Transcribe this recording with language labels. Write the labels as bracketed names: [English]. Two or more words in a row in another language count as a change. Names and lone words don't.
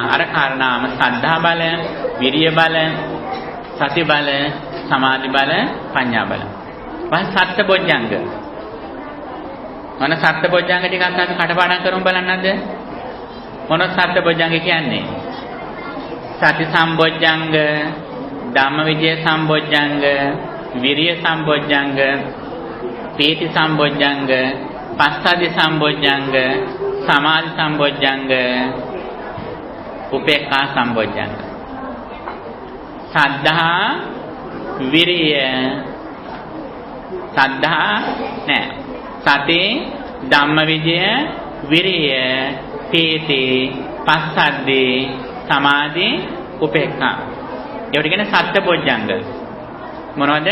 [Sinhala] අර කාරණාම සද්ධා බල, විරිය බල, සති බල, සමාධි බල, ප්‍රඥා බල. ඊපස් සත්ත බොජ්ජංග. මොන සත්ත බොජ්ජංග ටිකක් අපි කටපාඩම් කරමු බලන්නද? මොන සත්ත බොජ්ජංග කියන්නේ? සති සම්බොජ්ජංග, ධම්මවිජය සම්බොජ්ජංග, විරිය සම්බොජ්ජංග, පීති සම්බොජ්ජංග, පස්සද්ධි සම්බොජ්ජංග, සමාධි සම්බොජ්ජංග, උපේක්ඛා සම්බොජ්ජංග. සද්ධා, විරිය, සද්ධා නෑ, සති, ධම්මවිජය, විරිය, පීති, පස්සද්ධි, සමාධි, උපේක්ඛා. ඒවට කියන්නේ සත්බොජ්ජංග. මොනවද?